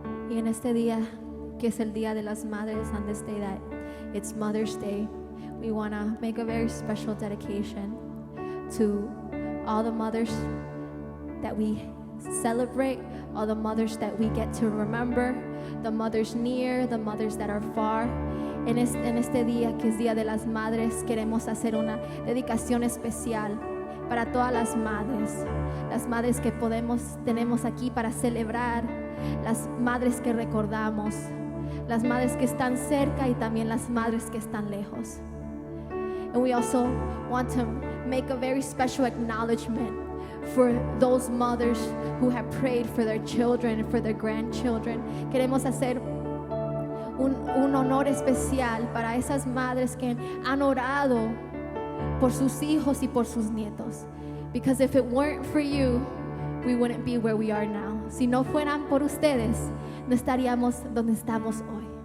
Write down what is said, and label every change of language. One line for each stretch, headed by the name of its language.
Spanish: Y en este día, que es el Día de las Madres,
English: on this day that it's Mother's Day, we want to make a very special dedication to all the mothers that we celebrate, all the mothers that we get to remember, the mothers near, the mothers that are far.
Spanish: En este día, que es Día de las Madres, queremos hacer una dedicación especial para todas las madres que tenemos aquí para celebrar, las madres que recordamos, las madres que están cerca y también las madres que están lejos.
English: And we also want to make a very special acknowledgement for those mothers who have prayed for their children and for their grandchildren.
Spanish: Queremos hacer un honor especial para esas madres que han orado por sus hijos y por sus nietos.
English: Because if it weren't for you, we wouldn't be where we are now.
Spanish: Si no fueran por ustedes, no estaríamos donde estamos hoy.